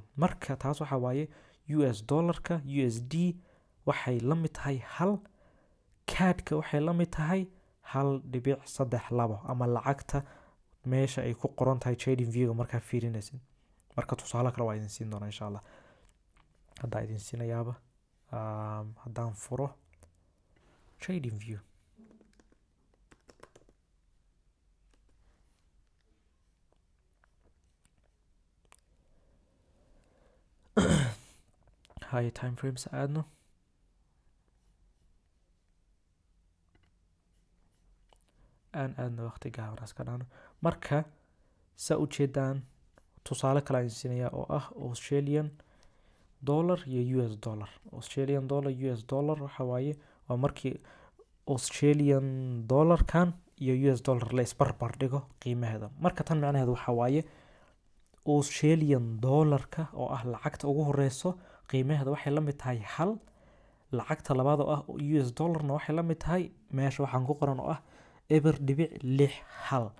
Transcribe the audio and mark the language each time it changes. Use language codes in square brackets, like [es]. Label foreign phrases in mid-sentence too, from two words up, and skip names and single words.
[so] marka taas waxa waaye [en] US dollarka [so] USD waxay la mid tahay 1, CAD-ka waxay la mid tahay 1.32 ama lacagta meesha ay ku qoran tahay trading view markaa fiirinaysid. marka tusaale kale waa idin siin doonaa [ar] إن شاء الله. [so] hadda idin siinayaaba haddaan furo trading view. [en] high time frames aadno. [so] aadna waqti gaaban iska dhahno. marka saa u jeedaan tusaale kale aan siinayaa oo ah [en] Australian dollar [so] iyo [en] US dollar. Australian dollar US dollar [so] waxa waaye waa markii [en] Australian dollarkan [so] iyo [en] US dollar [so] la isbarbar dhigo qiimaheeda. marka tan macnaheedu waxa waaye [en] Australian dollarka [so] oo ah lacagta ugu horeyso qiimaheeda waxay la mid tahay 1, lacagta labaad oo ah [en] US dollarna [so] waxay la mid tahay meesha waxaan ku qoran oo ah 0.61.